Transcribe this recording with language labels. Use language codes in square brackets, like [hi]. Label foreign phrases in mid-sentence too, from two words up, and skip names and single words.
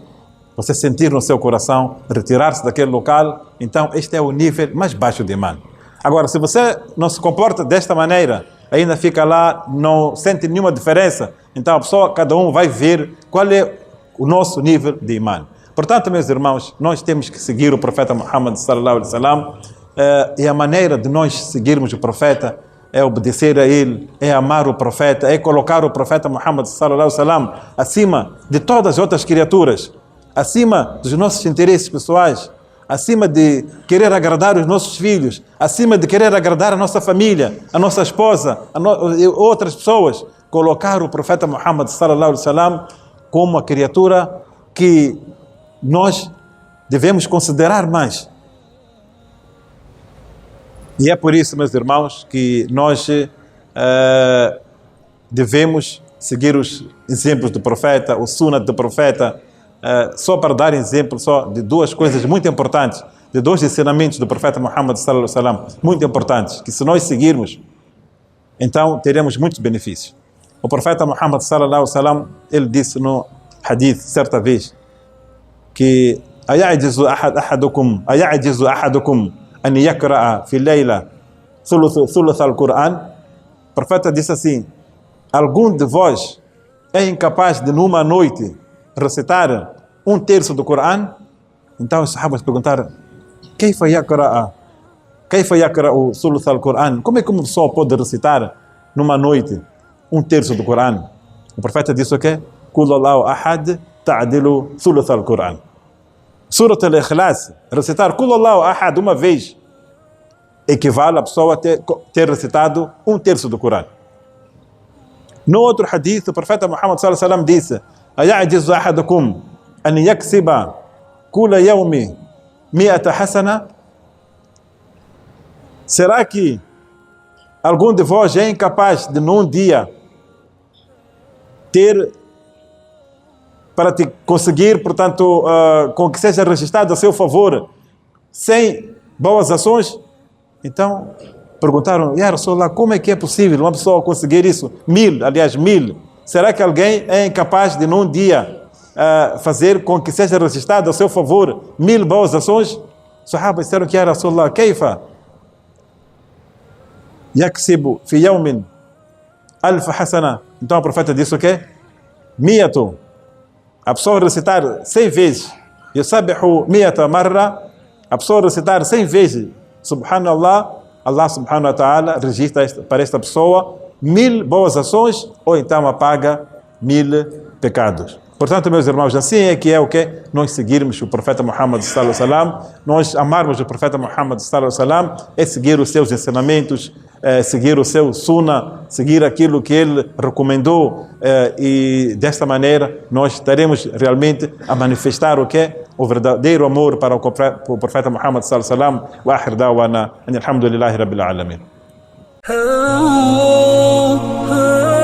[pt] Você sentir no seu coração, retirar-se daquele local, então este é o nível mais baixo de imã. Agora, se você não se comporta desta maneira, ainda fica lá, não sente nenhuma diferença, então a pessoa, cada um vai ver qual é o nosso nível de imã. Portanto, meus irmãos, nós temos que seguir o profeta Muhammad [ar] صلى الله عليه وسلم, [pt] e a maneira de nós seguirmos o profeta é obedecer a ele, é amar o profeta, é colocar o profeta Muhammad [ar] صلى الله عليه وسلم [pt] acima de todas as outras criaturas, acima dos nossos interesses pessoais, acima de querer agradar os nossos filhos, acima de querer agradar a nossa família, a nossa esposa, outras pessoas. Colocar o profeta Muhammad [ar] صلى الله عليه وسلم [pt] como a criatura que nós devemos considerar mais. E é por isso, meus irmãos, que nós devemos seguir os exemplos do profeta, o sunnah do profeta. Só para dar exemplo só de duas coisas muito importantes, de dois ensinamentos do profeta Muhammad [ar] صلى الله عليه وسلم, [pt] muito importantes, que se nós seguirmos, então teremos muitos benefícios. O profeta Muhammad [ar] صلى الله عليه وسلم, [pt] ele disse no hadith certa vez que [ar] أيعجز أحدكم أن يقرأ في ليلة ثلث القرآن. [pt] O profeta disse assim: algum de vós é incapaz de numa noite recitar 1/3 do Corão? Então os sahabas perguntaram: [ar] كيف يقرأ ثلث القرآن? [pt] Como é que uma pessoa pode recitar numa noite 1/3 do Corão? O profeta disse o quê? [ar] قل الله أحد تعدل ثلث القرآن. [pt] Surat al-Ikhlas, recitar [ar] قل الله أحد [pt] uma vez equivale a pessoa ter recitado 1/3 do Corão. No outro hadith, o profeta Muhammad [ar] صلى الله عليه وسلم [pt] disse: [ar] أيعجز أحدكم أن يكسب كل يوم 100 حسنة? [pt] Será que algum de vós é incapaz de num dia ter, para te conseguir, portanto, com que seja registrado a seu favor 100 boas ações? Então perguntaram: [ar] يا رسول الله, [pt] como é que é possível uma pessoa conseguir isso? 1000. Será que alguém é incapaz de num dia fazer com que seja registrado a seu favor 1000 boas ações? Os sahabas disseram que [ar] يا رسول الله كيف يكسب في يوم 1000 حسنة. [pt] Então o profeta disse o quê? 100. A pessoa recitar 100 vezes [ar] يسبح 100 مرة, [pt] a pessoa recitar 100 vezes subhanallah, Allah [ar] سبحانه وتعالى [pt] registra para esta pessoa 1000 boas ações, ou então apaga 1000 pecados. Portanto, meus irmãos, assim é que nós seguirmos o profeta Muhammad [ar] صلى الله عليه وسلم, [pt] nós amarmos o profeta Muhammad [ar] صلى الله عليه وسلم, [pt] é seguir os seus ensinamentos, seguir o seu sunnah, seguir aquilo que ele recomendou, e desta maneira nós estaremos realmente a manifestar o verdadeiro amor para o profeta Muhammad [ar] صلى الله عليه وسلم. وآخر دعوانا الحمد لله رب العالمين.